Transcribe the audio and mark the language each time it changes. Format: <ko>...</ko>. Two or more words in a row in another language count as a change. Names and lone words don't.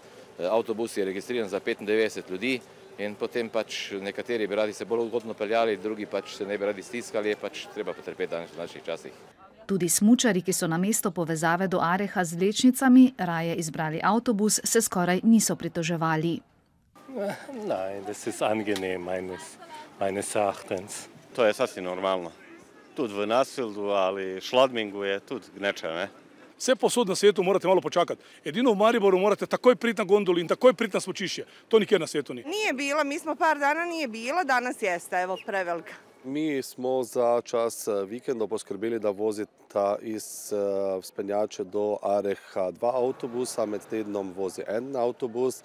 <sl>Avtobus je registriran za 95 ljudi in potem pač nekateri bi radi se bolj ugodno peljali, drugi pač se ne bi radi stiskali, je pač treba potrpeti danes v naših časih. Tudi smučari, ki so namesto povezave do Areha z vlečnicami raje izbrali avtobus, se skoraj niso pritoževali.</sl> <de>Nein, das ist angenehm meines Erachtens.</de> <bs>To je sasvim normalno.</bs> <sl>Tudi v Nasildu ali Šladmingu je tudi gneča, ne? Vse posod na svetu morate malo počakati. Edino v Mariboru morate takoj priti na gondolu in takoj priti na smučišče. To nikjer na svetu ni.</sl> <bs>Nije bila, mi smo par dana nije bila, danas jeste, evo prevelika.</bs> <sl>Mi smo za čas vikendov poskrbeli, da vozita iz vzpenjače do Areha 2 avtobusa, med tednom vozi en avtobus.</sl>